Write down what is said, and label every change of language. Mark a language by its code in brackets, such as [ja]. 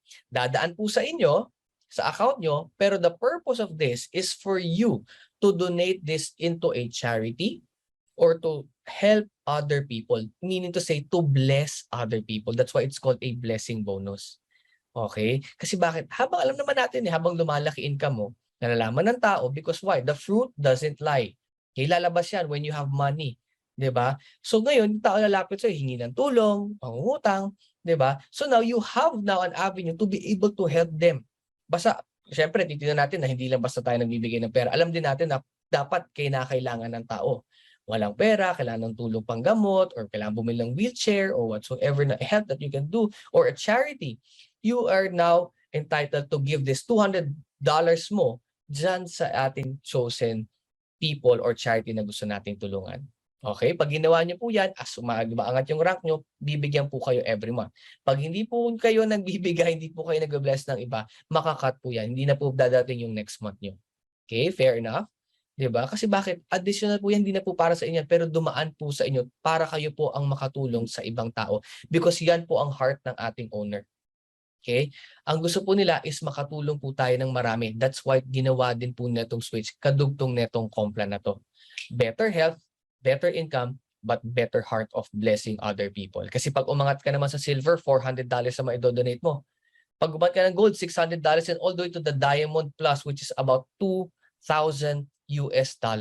[tl] Dadaan po sa inyo, sa account nyo, [en] pero the purpose of this is for you to donate this into a charity or to help other people. Meaning to say, to bless other people. That's why it's called a blessing bonus. [tl] Okay? Kasi bakit? Habang alam naman natin, habang lumalaki income mo, nalalaman ng tao [en] because why? The fruit doesn't lie. Okay, [tl] lalabas yan [en] when you have money. [tl] 'Di ba? So ngayon, tao lalapit sa'yo, hingi ng tulong, pangungutang, 'di ba? [en] So now you have an avenue to be able to help them. [tl] Basta, syempre, titignan natin na hindi lang basta tayo nagbibigay ng pera. Alam din natin na dapat kailangan ng tao. Walang pera, kailangan ng tulong panggamot, or kailangan bumili ng wheelchair, [en] or whatsoever na help that you can do, or a charity. You are now entitled to give this $200 [tl] mo dyan sa ating [en] chosen people or charity [tl] na gusto nating tulungan. [en] Okay? [tl] Pag ginawa nyo po yan, as umaangat yung rank nyo, bibigyan po kayo every month. Pag hindi po kayo nagbibigay, hindi po kayo nag-bless ng iba, makakat po yan. Hindi na po dadating yung next month nyo. Okay? Fair enough? Diba? Kasi bakit? Additional po yan, hindi na po para sa inyo, pero dumaan po sa inyo para kayo po ang makatulong sa ibang tao. Because yan po ang heart ng ating owner. Okay? Ang gusto po nila is makatulong po tayo ng marami. That's why ginawa din po netong Switch, kadugtong netong Complan na to. [en] Better health, better income, but better heart of blessing other people. [tl] Kasi pag umangat ka naman sa silver, $400 na maidodonate mo. Pag umangat ka ng gold, [en] $600 and all the way to the diamond plus, which is about $2,000 US.